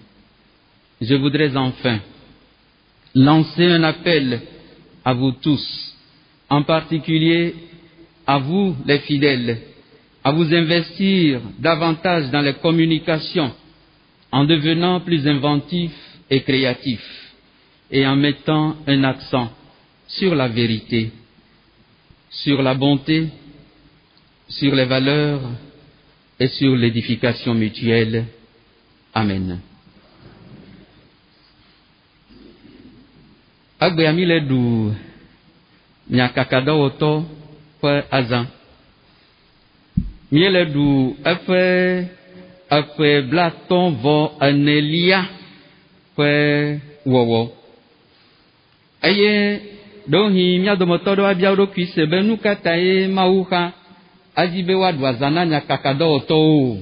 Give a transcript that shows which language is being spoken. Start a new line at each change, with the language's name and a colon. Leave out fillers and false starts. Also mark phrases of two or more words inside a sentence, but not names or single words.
French: Je voudrais enfin lancer un appel à vous tous, en particulier à vous les fidèles, à vous investir davantage dans les communications en devenant plus inventifs et créatifs et en mettant un accent sur la vérité, sur la bonté, sur les valeurs et sur l'édification mutuelle.
Ewe: Amen. Agbeami le du nyakakadɔwɔtɔ ƒe azã. Míele ɖu eƒe eƒe blatɔ̃-vɔ-enelia ƒe wɔwɔ. Eye ɖewohĩ mía dometɔ ɖewo abia wo ɖokui se be nu ka tae Mawu xa adi be woaɖu azã na nyakakadɔwɔtɔwo.